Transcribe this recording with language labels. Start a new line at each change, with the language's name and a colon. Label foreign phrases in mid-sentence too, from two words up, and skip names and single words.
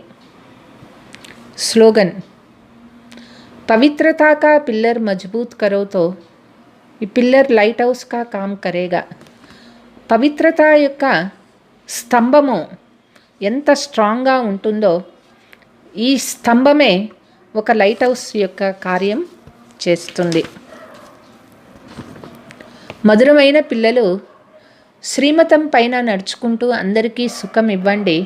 Hindi: స్లోగన్. पवित्रता का पिल्लर मजबूत करो तो ఈ పిల్లర్ లైట్ హౌస్ का काम करेगा.
Telugu: పవిత్రత యొక్క స్తంభము ఎంత స్ట్రాంగ్గా ఉంటుందో ఈ స్తంభమే ఒక
English: light house
Telugu: యొక్క కార్యం చేస్తుంది. మధురమైన పిల్లలు, శ్రీమతం పైన నడుచుకుంటూ అందరికీ సుఖం ఇవ్వండి.